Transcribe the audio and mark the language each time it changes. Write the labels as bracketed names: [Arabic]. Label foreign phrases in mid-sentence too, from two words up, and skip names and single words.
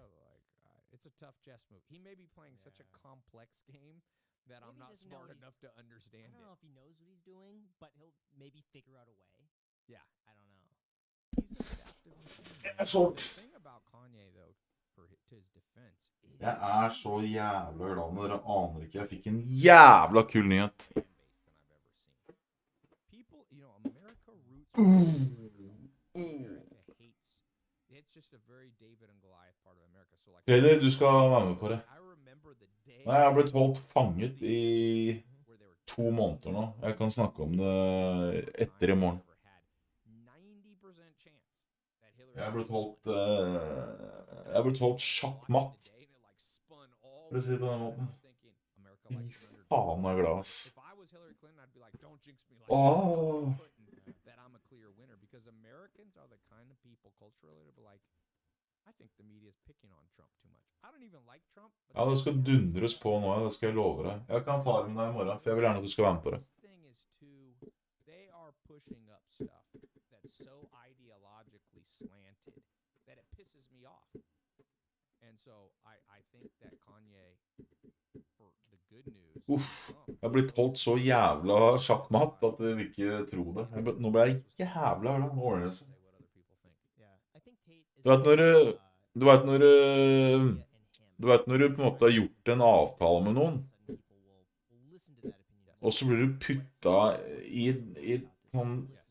[English] Like, it's a tough chess move. He may be playing such a complex game that maybe I'm not smart enough to understand it. I don't know if he knows what he's doing, but he'll maybe figure out a way. Yeah. I don't know. He's adaptive. The thing about Kanye, though, to his defense, [Norwegian] Jeg så jævla glad når dere aner ikke. Jeg fikk en jævla kul nyhet. [English] People, America roots. America hates. It's just a very David and Goliath part of America. So like. [Norwegian] Peder, du skal være med på det. Nei, jeg har blitt holdt fanget i 2 måneder nå. Jeg kan snakke om det etter i morgen. Jeg har blitt holdt sjakkmatt. For å si det på den måten. Fy faen, jeg er glad, ass. Ja, det skal dundres på nå, det skal jeg love deg. Jeg kan ta det med deg i morgen, for jeg vil gjerne at du skal være med på det. [English] So ideologically slanted that it pisses me off. And so I think that Kanye, for the good news. [Norwegian] Jeg har blitt holdt så jævla sjakkmatt at du vil ikke tro det. Nå ble jeg jævla glad. Nå ordner det seg. Du vet når du på en måte har gjort en avtale med noen, og så blir du puttet i sånn.